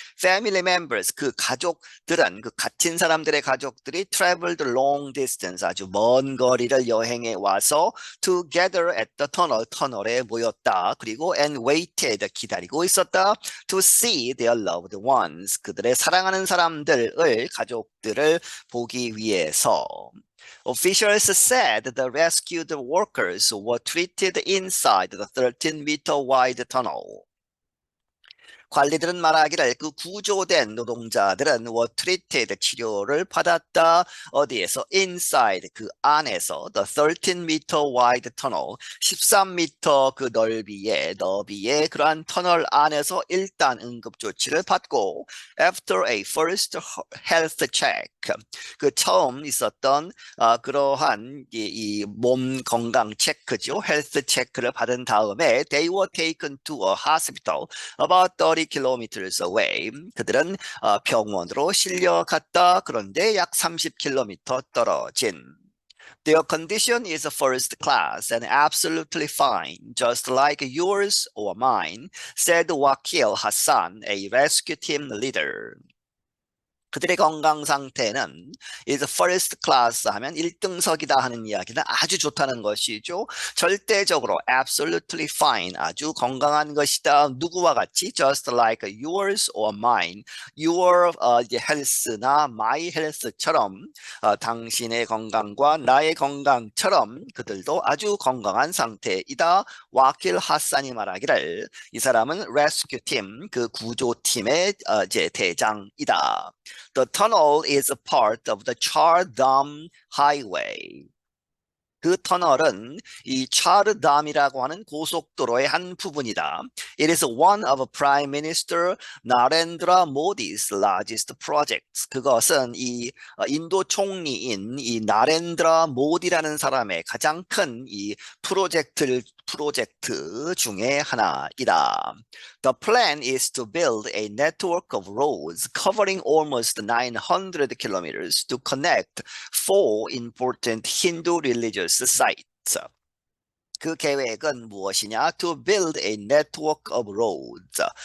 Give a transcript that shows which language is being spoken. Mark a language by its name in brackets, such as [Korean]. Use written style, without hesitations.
[English] family members, [Korean] 그 가족들은, 그 갇힌 사람들의 가족들이 [English] traveled long distance, [Korean] 아주 먼 거리를 여행해 와서 [English] together at the tunnel, [Korean] 터널에 모였다. 그리고 [English] and waited, [Korean] 기다리고 있었다. [English] to see their loved ones, [Korean] 그들의 사랑하는 사람들을, 가족들을 보기 위해서. [English] Officials said the rescued workers were treated inside the 13-meter wide tunnel. [Korean] 관리들은 말하기를 그 구조된 노동자들은 [English] were treated, [Korean] 치료를 받았다. 어디에서? [English] inside, [Korean] 그 안에서 [English] the 13-meter wide tunnel, [Korean] 13m 그 너비의 그러한 터널 안에서 일단 응급조치를 받고 [English] after a first health check, [Korean] 그 처음 있었던 그러한 이 몸 건강 체크죠. 헬스 체크를 받은 다음에 [English] they were taken to a hospital about 30 kilometers away. [Korean] 그들은 병원으로 실려갔다. 그런데 약 30km 떨어진. [English] Their condition is first class and absolutely fine, just like yours or mine, said Wakil Hassan, a rescue team leader. [Korean] 그들의 건강 상태는 [English] is first class [Korean] 하면 1등석이다 하는 이야기는 아주 좋다는 것이죠. 절대적으로 [English] absolutely fine, [Korean] 아주 건강한 것이다. 누구와 같이? [English] just like yours or mine. your health [Korean] 나 [English] my health [Korean] 처럼 당신의 건강과 나의 건강처럼 그들도 아주 건강한 상태이다. 와킬 하산이 말하기를 이 사람은 [English] rescue team, [Korean] 그 구조팀의 이제 대장이다. [English] The tunnel is a part of the Char Dham Highway. [Korean] 그 터널은 이 차르담이라고 하는 고속도로의 한 부분이다. [English] It is one of Prime Minister Narendra Modi's largest projects. [Korean] 그것은 이 인도 총리인 이 나렌드라 모디라는 사람의 가장 큰 이 프로젝트 중에 하나이다. [English] The plan is to build a network of roads covering almost 900 kilometers to connect four important Hindu religious sites. [Korean] 그 계획은 무엇이냐? [English] To build a network of roads.